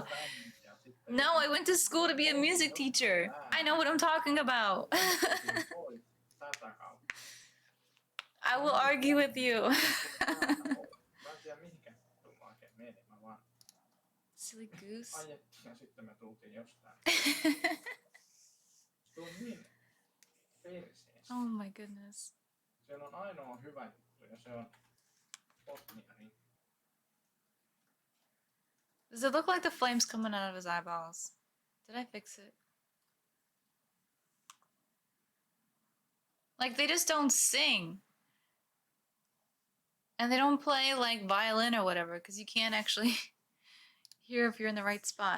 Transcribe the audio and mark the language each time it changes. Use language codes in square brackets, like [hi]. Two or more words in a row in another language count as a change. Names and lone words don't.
[en] No, I went to school to be a music teacher. I know what I'm talking about. I will argue with you. Silly goose. [fi] Ajettiin ja sitten me tultiin jostain. Se on niin perseestä. [en] Oh my goodness. [fi] Siellä on ainoa hyvä juttu ja se on potnia. Niin. [en] Does it look like the flames coming out of his eyeballs? Did I fix it? Like, they just don't sing. And they don't play, like, violin or whatever, because you can't actually hear if you're in the right spot.